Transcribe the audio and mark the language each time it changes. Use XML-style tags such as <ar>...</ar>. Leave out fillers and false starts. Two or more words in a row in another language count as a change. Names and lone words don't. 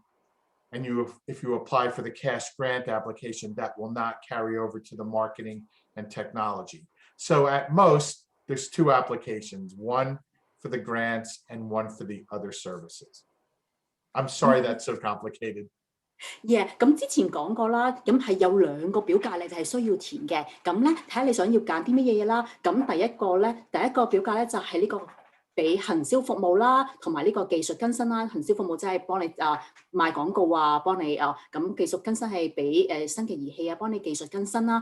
<en>And if you apply for the cash grant application, that will not carry over to the marketing and technology. So at most, there's two applications, one for the grants and one for the other services. I'm sorry that's so complicated. Yeah，</en> <yue>咁之前講過啦，咁係有2個表格你哋係需要填嘅。咁咧睇下你想要揀啲乜嘢啦。咁第一個表格咧就係呢個俾行銷服務啦，同埋呢個技術更新啦。行銷服務即係幫你賣廣告啊，幫你咁技術更新係俾新嘅儀器啊，幫你技術更新啦。</yue>